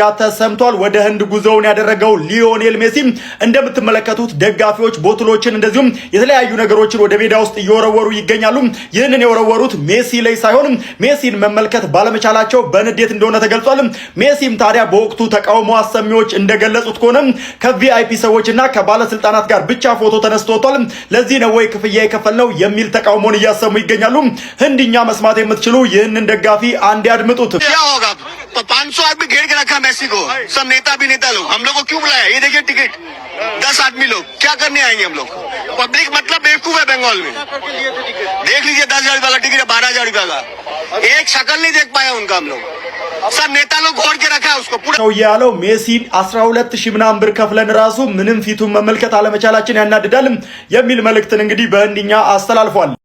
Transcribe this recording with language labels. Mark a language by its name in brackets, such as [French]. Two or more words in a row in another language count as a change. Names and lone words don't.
[Amharic] ተሰምቷል። ወደ ህንድ ጉዞውን ያደረገው ሊዮኔል ሜሲ እንደምትመለከቱት ደጋፊዎች ቦትሎችን እንደዚሁም የተለያዩ ነገሮችን ወደ ሜዳ ውስጥ እየወረወሩ ይገኛሉ። ይህንን የወረወሩት ሜሲ ላይ ሳይሆን ሜሲን መመልከት ባለመቻላቸው በንዴት እንደሆነ ተገልጿል። ሜሲም ታዲያ በወቅቱ ተቃውሞ አሰሚዎች እንደገለጹት ከሆነ ከቪአይፒ ሰዎችና ከባለስልጣናት ጋር ብቻ ፎቶ ተነስቶ ወጥቷል። ለዚህ ነው ወይ ክፍያ የከፈልነው የሚል ተቃውሞን እያሰሙ ይገኛሉ። ህንድኛ መስማት የምትችሉ ይህንን ደጋፊ አንድ ያድምጡት። [Hindi] 500 आदमी घेर के रखा मेसी को, सब नेता भी नेता लोग। हम लोग को क्यों बुलाया? ये देखिए टिकट 10 आदमी लोग क्या करने आएंगे हम लोग? पब्लिक मतलब बेवकूफ है बंगाल में। देख लीजिए 10,000 वाला टिकट है 12,000 रुपया का, एक शक्ल नहीं देख पाया उनका हम लोग। सब नेता लोग घोड़ के रखा है उसको पूरा [Amharic] ሰው ያለው ሜሲ 12000 ምናምን ብር ከፍለን ራሱ ምንም ፊቱን መመልከት አለመቻላችን ያናድዳል የሚል መልእክትን እንግዲህ በህንድኛ አስተላልፏል።